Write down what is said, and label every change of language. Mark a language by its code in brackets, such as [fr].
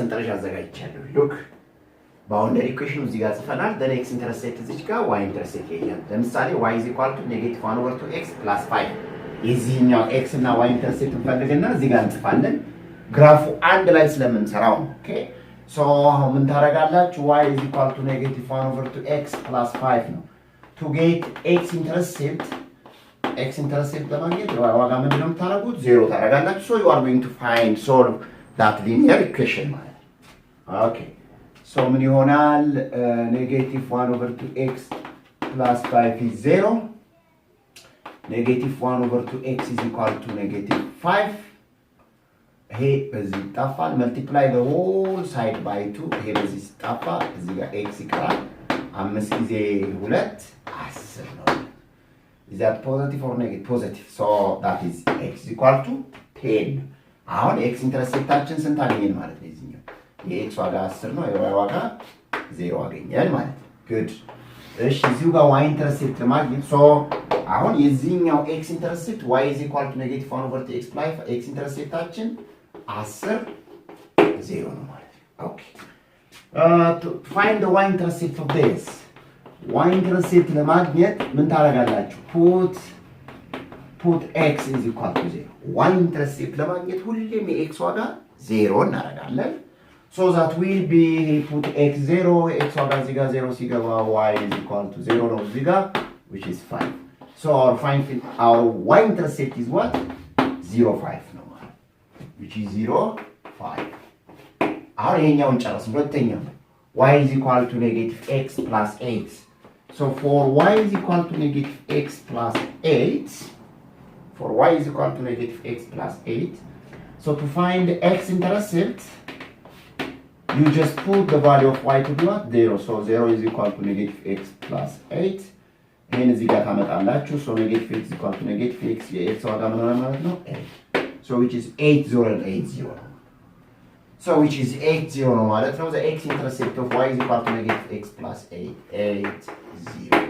[am] ሰንጠረዥ አዘጋጅቻለሁ። ሉክ ባውንደሪ ኢኩዌሽኑ እዚህ ጋር ጽፈናል። [en] the x intercept [am] እዚህ ጋር y intercept ይሄኛል። ለምሳሌ [en] y is equal to -1/2x plus 5 [am] የዚህኛው x እና y intercept እንፈልግና እዚህ ጋር እንጽፋለን። ግራፉ አንድ ላይ ስለምንሰራው ነው። ኦኬ ሶ አሁን ምን ታደርጋላችሁ? [en] y is equal to -1/2x plus 5 [am] ነው። to [en] get x intercept ለማግኘት ዋጋ ምንድነው የምታደርጉት? [am] 0 ታደርጋላችሁ። [en] so you are going to solve that linear equation [am] ማለት ነው። ኦኬ [en] so [am] ምን ይሆናል? [en] -1/2x plus 5 is 0. -1/2x is equal to -5. [am] ይሄ በዚህ ይጣፋል። [en] multiply the whole side by 2. [am] ይሄ በዚህ ሲጣፋ እዚህ ጋር x ይቀራል። 5 ጊዜ 2 10 ነው። [en] is that positive or negative? positive. so that is x is equal to 10. [am] አሁን x ኢንተርሴፕታችን ስንት አገኘን ማለት ነው? እዚህኛው የx ዋጋ 10 ነው፣ የy ዋጋ 0 አገኘን ማለት ነው። good እሺ እዚሁ ጋር y ኢንተርሴፕት ለማግኘት so አሁን የዚህኛው x ኢንተርሴፕት y is equal to -1/x plus x ኢንተርሴፕታችን 10 0 ነው ማለት ነው። [en] okay to find the y intercept of this, [am] y intercept ለማግኘት ምን ታደርጋላችሁ? [en] put x is equal to 0. [am] y intercept ለማግኘት ሁሌም የx ዋጋ 0 እናደርጋለን። [en] so that will be put x 0, [am] x ዋጋ እዚህ ጋር 0 ሲገባ y is equal to 0 ነው እዚህ ጋር which is 5. [en] so our y intercept is what? 0 5 [am] ነው ማለት [en] which is 0 5. [am] አሁን ይሄኛውን ጨረስን። ሁለተኛው y is equal to -x plus 8. [en] so for y is equal to -x plus 8, so to find x intercept you just put the value of y to be what? 0. so 0 is equal to -x plus 8. [am] ይሄን እዚህ ጋር ታመጣላችሁ። [en] so -x is equal to -x [am] የx ዋጋ ምን ሆነ ማለት ነው? [en] 8. so which is 8080. so which is 80 [am] ነው ማለት ነው። [en] the x intercept of y is equal to -x plus 8 80.